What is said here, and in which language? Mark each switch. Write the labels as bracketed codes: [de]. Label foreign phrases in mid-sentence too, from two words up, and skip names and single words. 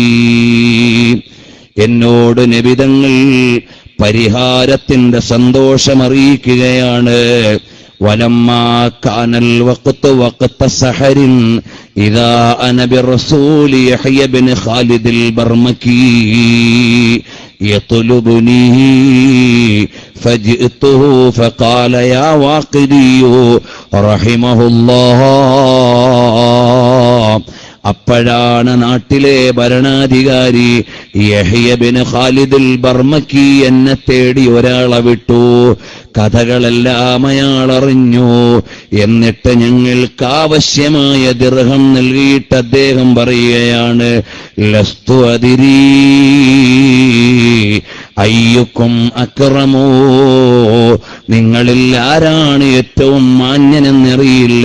[ml] എന്നോട് നബി തങ്ങൾ പരിഹാരത്തിന്റെ സന്തോഷമറിയിക്കുകയാണ്. [ar] ولما كان الوقت وقت سحر إذا أنا برسول يحيى بن خالد البرمكي يطلبني فجئته فقال يا واقدي رحمه الله [ml] അപ്പോഴാണ് നാട്ടിലെ ഭരണാധികാരി യഹ്യ ബിൻ ഖാലിദുൽ ബർമക്കി എന്നെ തേടി ഒരാളെ വിട്ടു. കഥകളെല്ലാം അയാൾ അറിഞ്ഞു. എന്നിട്ട് ഞങ്ങൾക്ക് ആവശ്യമായ ദിർഹം നൽകിയിട്ട് അദ്ദേഹം പറയുകയാണ്, [ar] لست أدري أيكم أكرم, [ml] നിങ്ങളിൽ ആരാണ് ഏറ്റവും മാന്യനെന്നറിയില്ല.